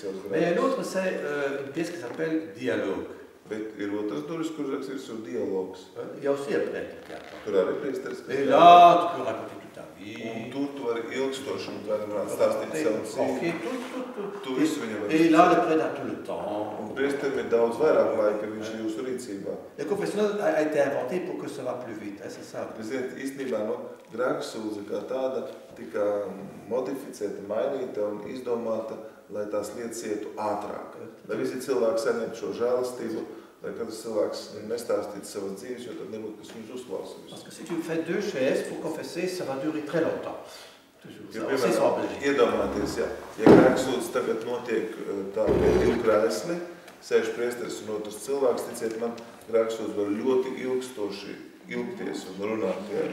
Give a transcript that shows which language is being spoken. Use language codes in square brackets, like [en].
[fr] Mais l'autre, c'est une pièce qui s'appelle dialogue. Il y a aussi un prêtre. Et là, tu peux raconter toutes ta vie. [lv] Un tur tu vari ilgstoši un kādam varētu stāstīt savu dzīvi. [fr] Confier tout. [lv] Tu visu viņam vari [fr] Et là, le prêtre a tout le temps. [lv] Un priesterim ir daudz vairāk laika, viņš ir jūsu rīcībā. [fr] Le confessionnal a été inventé pour que ça va plus vite, hein, c'est ça. [lv] Jūs zināt, īstenībā grēksūdze kā tāda tika modificēta, mainīta un izdomāta, lai tās lietas ietu ātrāk. Lai visi cilvēki saņemtu šo žēlastību, lai katrs cilvēks nestāstītu savas dzīves, jo tad nebūtu, kas viņus uzklausīs. [fr] Parce que si tu fais 2 chaises pour confesser, ça va durer très longtemps. [lv] Ja, piemēram, iedomāties, ja grēksūdze tagad notiek tā pie 2 krēsli, sēž priesteris un otrs cilvēks, ticiet man, grēksūdze var ļoti ilgstoši ilgties un runāt.